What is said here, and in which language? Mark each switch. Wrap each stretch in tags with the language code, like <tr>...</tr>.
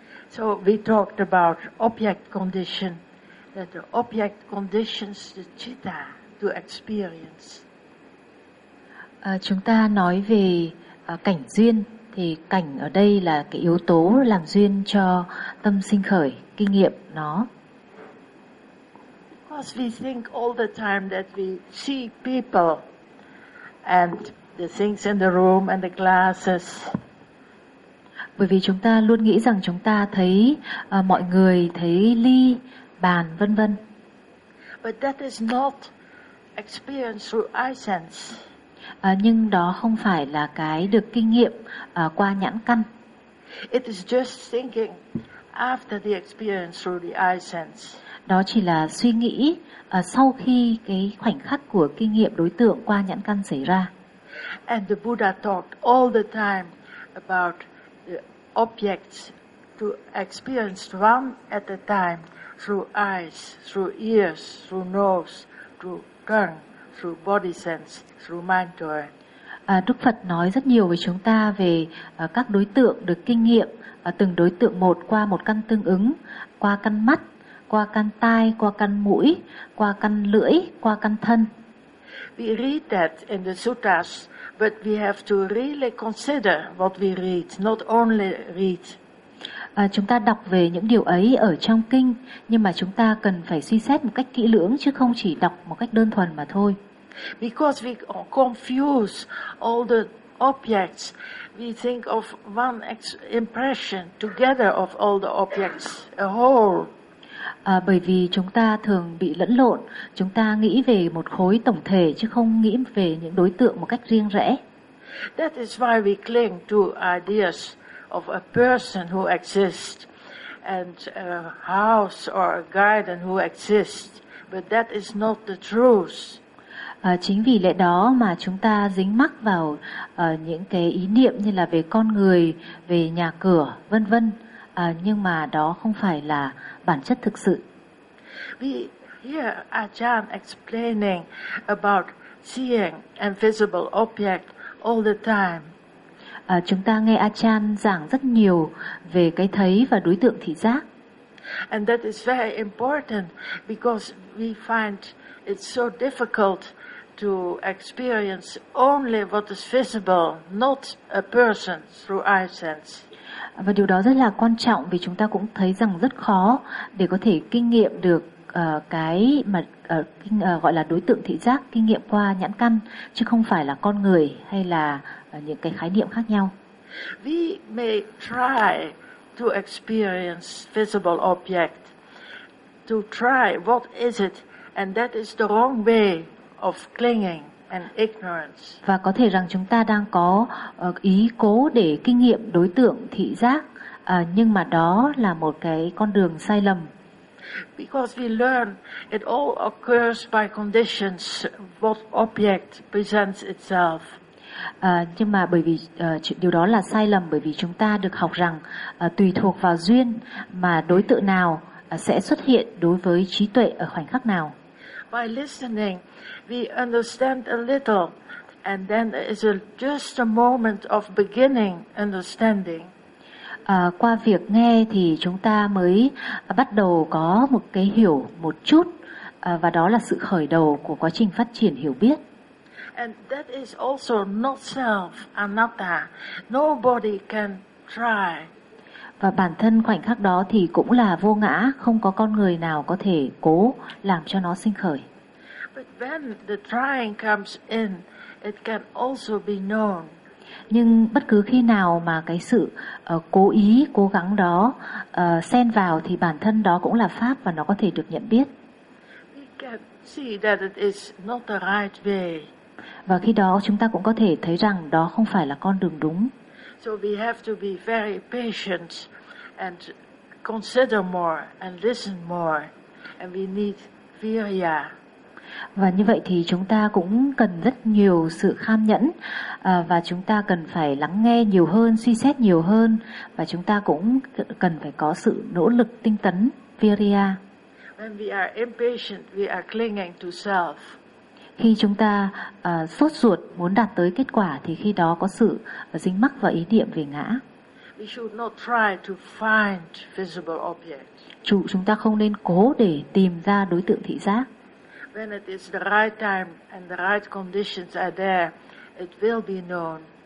<en>So we talked about object condition, that the object conditions the citta to experience.</en> <vi>Chúng ta nói về cảnh duyên, thì cảnh ở đây là cái yếu tố làm duyên cho tâm sinh khởi, kinh nghiệm nó.</vi> <en>Because we think all the time that we see people and the things in the room and the glasses.</en> <vi>Bởi vì chúng ta luôn nghĩ rằng chúng ta thấy mọi người, thấy ly, bàn, vân vân.</vi> <en>But that is not experience through eye sense.</en> <vi>Nhưng đó không phải là cái được kinh nghiệm qua nhãn căn.</vi> <en>It is just thinking after the experience through the eye sense.</en> <vi>Đó chỉ là suy nghĩ sau khi cái khoảnh khắc của kinh nghiệm đối tượng qua nhãn căn xảy ra.</vi> <en>And the Buddha talked all the time about objects to experience one at a time through eyes, through ears, through nose, through tongue, through body sense, through mind to it.</en> <vi>Đức Phật nói rất nhiều với chúng ta về các đối tượng được kinh nghiệm từng đối tượng một qua một căn tương ứng, qua căn mắt, qua căn tai, qua căn mũi, qua căn lưỡi, qua căn thân.</vi> <en>We read that in the suttas. But we have to really consider what we read, not only read.</en> <vi>Chúng ta đọc về những điều ấy ở trong kinh, nhưng mà chúng ta cần phải suy xét một cách kỹ lưỡng chứ không chỉ đọc một cách đơn thuần mà thôi.</vi> <en>Because we confuse all the objects, we think of one impression together of all the objects, a whole.</en> <vi>Bởi vì chúng ta thường bị lẫn lộn, chúng ta nghĩ về một khối tổng thể chứ không nghĩ về những đối tượng một cách riêng rẽ.</vi> <en>That is why we cling to ideas of a person who exists and a house or a garden who exists, but that is not the truth.</en> <vi>Chính vì lẽ đó mà chúng ta dính mắc vào những cái ý niệm như là về con người, về nhà cửa, vân vân. Nhưng mà đó không phải là bản chất thực sự.</vi> <en>We hear Ajahn explaining about seeing invisible object all the time.</en> <vi>Chúng ta nghe Ajahn giảng rất nhiều về cái thấy và đối tượng thị giác.</vi> <en>And that is very important because we find it so difficult to experience only what is visible, not a person through eye sense.</en> <vi>Và điều đó rất là quan trọng vì chúng ta cũng thấy rằng rất khó để có thể kinh nghiệm được cái mà gọi là đối tượng thị giác, kinh nghiệm qua nhãn căn chứ không phải là con người hay là những cái khái niệm khác nhau.</vi> <en>We may try to experience visible object, to try what is it, and that is the wrong way of clinging. And ignorance.</en> <vi>Và có thể rằng chúng ta đang có ý cố để kinh nghiệm đối tượng thị giác, nhưng mà đó là một cái con đường sai lầm.</vi> <en>Because we learn it all occurs by conditions, what object presents itself.</en> <vi>Nhưng mà bởi vì điều đó là sai lầm, bởi vì chúng ta được học rằng tùy thuộc vào duyên mà đối tượng nào sẽ xuất hiện đối với trí tuệ ở khoảnh khắc nào.</vi> <en>By listening, we understand a little, and then is just a moment of beginning understanding.</en> <vi>Qua việc nghe thì chúng ta mới bắt đầu có một cái hiểu một chút, và đó là sự khởi đầu của quá trình phát triển hiểu biết.</vi> <en>And that is also not self, anatta. Nobody can try.</en> <vi>Và bản thân khoảnh khắc đó thì cũng là vô ngã, không có con người nào có thể cố làm cho nó sinh khởi.</vi> <en>When the trying comes in, it can also be known.</en> <vi>Nhưng bất cứ khi nào mà cái sự cố ý, cố gắng đó xen vào thì bản thân đó cũng là pháp và nó có thể được nhận biết.</vi> <en>We can see that it is not the right way.</en> <vi>Và khi đó chúng ta cũng có thể thấy rằng đó không phải là con đường đúng.</vi> <en>So we have to be very patient and consider more and listen more, and we need virya.</en> <vi>Và như vậy thì chúng ta cũng cần rất nhiều sự kham nhẫn, và chúng ta cần phải lắng nghe nhiều hơn, suy xét nhiều hơn, và chúng ta cũng cần phải có sự nỗ lực tinh tấn virya.</vi> <en>When we are impatient, we are clinging to self.</en> <vi>Khi chúng ta sốt ruột muốn đạt tới kết quả thì khi đó có sự dính mắc vào ý niệm về ngã.</vi> <en>We should not try to find visible objects.</en> <vi>Chúng ta không nên cố để tìm ra đối tượng thị giác.</vi> <en>When it is the right time and the right conditions are there, it will be known.</en>